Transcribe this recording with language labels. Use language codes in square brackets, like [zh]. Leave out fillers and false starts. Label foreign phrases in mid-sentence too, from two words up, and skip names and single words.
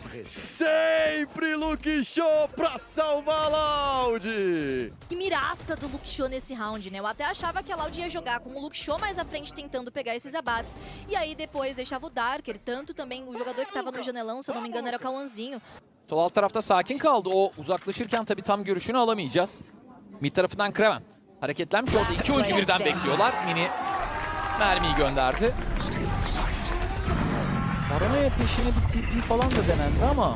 [pt] Sempre Luke Show pra salvar a Loud. Que miraça do Luke Show nesse round, né? Eu até achava que a Loud ia jogar com o Luke Show mais à frente tentando pegar esses abates. E aí depois deixava o Darker, tanto também o jogador que tava no janelão, se eu não me engano era o Kawanzinho. [tr] Sol alt tarafta sakin kaldı. O uzaklaşırken tabii tam görüşünü alamayacağız. Mid tarafından Kraven hareketlenmiş oldu. 2 oyuncu birden bekliyorlar. Mini mermiyi gönderdi. Paranoya peşine bir TP falan da denendi ama.